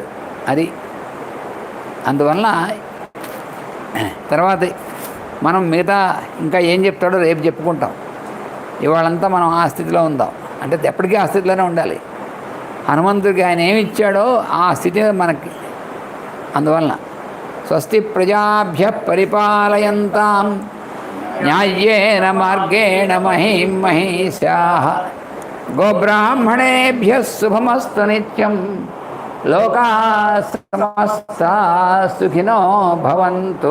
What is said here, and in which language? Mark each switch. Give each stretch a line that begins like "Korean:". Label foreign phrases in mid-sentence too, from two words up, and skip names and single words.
Telugu: అది అందువలన తర్వాత మనం మిగతా ఇంకా ఏం చెప్తాడో రేపు చెప్పుకుంటాం. ఇవాళంతా మనం ఆ స్థితిలో ఉందాం. అంటే ఎప్పటికీ ఆ స్థితిలోనే ఉండాలి. హనుమంతుడికి ఆయన ఏమి ఇచ్చాడో ఆ స్థితి మనకి.
Sanskrit: అందువలన స్వస్తి ప్రజాభ్య పరిపాలయంతాం న్యాయేన మార్గేణ మహీం మహీషాః గోబ్రాహ్మణేభ్య శుభమస్తు నిత్యం లోకాః సమస్తాః సుఖినో భవంతు.